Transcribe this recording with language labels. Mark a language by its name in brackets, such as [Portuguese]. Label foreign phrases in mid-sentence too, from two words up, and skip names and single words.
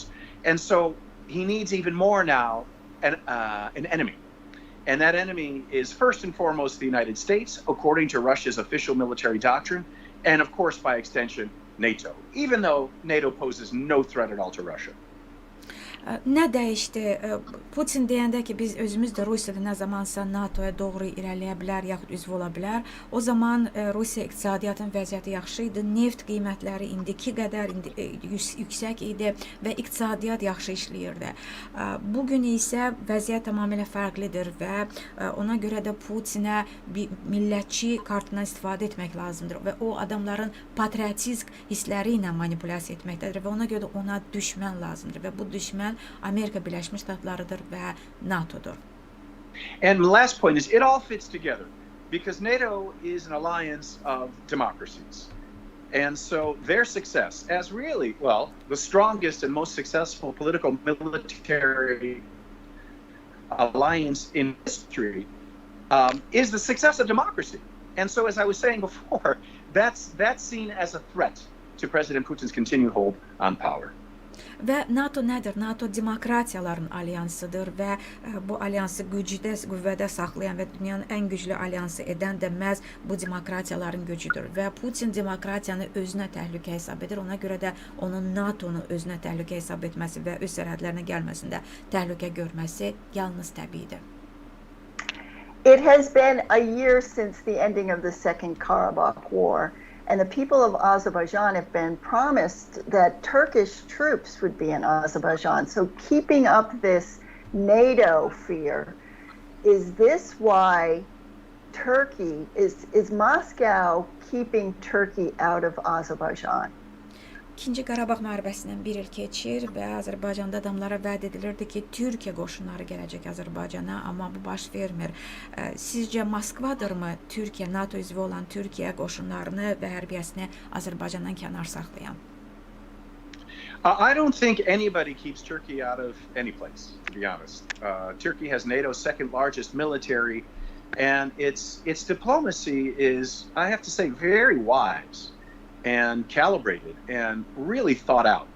[English] And so he needs even more now an enemy. And that enemy is first and foremost the United States, according to Russia's official military doctrine, and of course, by extension, NATO, even though NATO poses no threat at all to Russia. [Azerbaijani] Nə dəyişdi? Putin deyəndə ki, biz özümüz də Rusiyada nə zamansa NATO-ya doğru irəliyə bilər, yaxud üzv ola bilər. O zaman Rusiya iqtisadiyyatın vəziyyəti yaxşı idi, neft qiymətləri indiki qədər yüksək idi və iqtisadiyyat yaxşı işləyirdi. Bugün isə vəziyyət tamamilə fərqlidir və ona görə də Putinə bir millətçi kartından istifadə etmək lazımdır və o adamların patriotizm hissləri ilə manipulyasiya etməkdədir və ona görə də ona düşmən lazımdır və bu düşmən Amerika Birləşmiş Ştatlarıdır və NATO'dur. [English] And the last point is it all fits together because NATO is an alliance of democracies. And so their success as really, well, the strongest and most successful political military alliance in history is the success of democracy. And so as I was saying before, that's seen as a threat to President Putin's continued hold on power. [Azerbaijani] Və NATO nədir? NATO demokratiyaların alyansıdır və bu alyansı gücdə, qüvvədə saxlayan və dünyanın ən güclü alyansı edən də məhz bu demokratiyaların gücüdür. Və Putin demokratiyanı özünə təhlükə hesab edir. Ona görə də onun NATO-nu özünə təhlükə hesab etməsi və öz sərhədlərinə gəlməsində təhlükə görməsi yalnız təbiidir. [English] It has been a year since the ending of the Second Karabakh War. And the people of Azerbaijan have been promised that Turkish troops would be in Azerbaijan. So keeping up this NATO fear, is this why Turkey, is Moscow keeping Turkey out of Azerbaijan? [Azerbaijani] İkinci Qarabağ müharibəsindən bir il keçir və Azərbaycanda adamlara vəd edilirdi ki, Türkiyə qoşunları gələcək Azərbaycana, amma bu baş vermir. Sizcə Moskvadırmı Türkiyə, NATO üzvü olan Türkiyə qoşunlarını və hərbiyəsini Azərbaycandan kənar saxlayan? [English] I don't think anybody keeps Turkey out of any place, to be honest. Turkey has NATO's second largest military, and its diplomacy is, I have to say, very wise and calibrated and really thought out.